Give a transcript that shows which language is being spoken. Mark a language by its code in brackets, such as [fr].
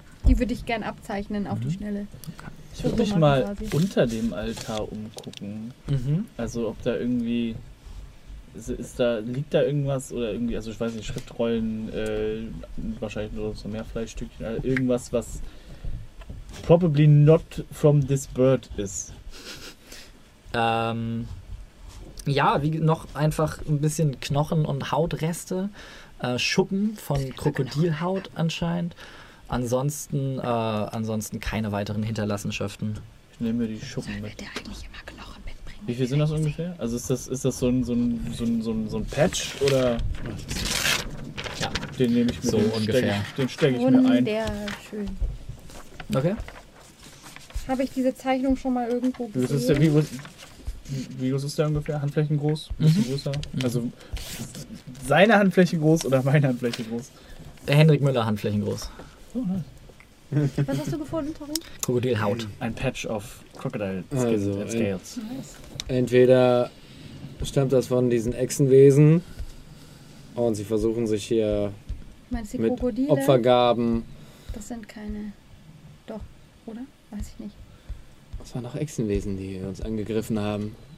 [de] Die würde ich gern abzeichnen auf die Schnelle. Okay. Ich würde mich mal quasi unter dem Altar umgucken. Mhm. Also ob da irgendwie... Liegt da irgendwas oder irgendwie... Also ich weiß nicht, Schriftrollen, wahrscheinlich nur so mehr Fleischstückchen. Also irgendwas, was... [en] Probably not from this bird is. [de] Ja, wie noch einfach ein bisschen Knochen und Hautreste. Schuppen von Krokodilhaut anscheinend. Ansonsten keine weiteren Hinterlassenschaften. Ich nehme mir die Schuppen mit. Sollen wir dir eigentlich immer Knochen mitbringen? Wie viel sind das ungefähr? Also ist das so ein Patch oder? Ja. Den nehme ich mir. So ungefähr. Den stecke ich mir ein. Wunderschön. Okay. Habe ich diese Zeichnung schon mal irgendwo gesehen? Wie groß ist der ungefähr? Handflächen groß? Bisschen größer? Mhm. Also seine Handfläche groß oder meine Handfläche groß? Der Hendrik Müller Handflächen groß. Oh, Was hast du gefunden, Tori? Krokodilhaut. [en] Ein Patch of Crocodile also Scales. [de] Entweder stammt das von diesen Echsenwesen und sie versuchen sich hier mit Krokodile? Opfergaben. Das sind keine. Doch, oder? Weiß ich nicht. Das waren noch Echsenwesen, die uns angegriffen haben.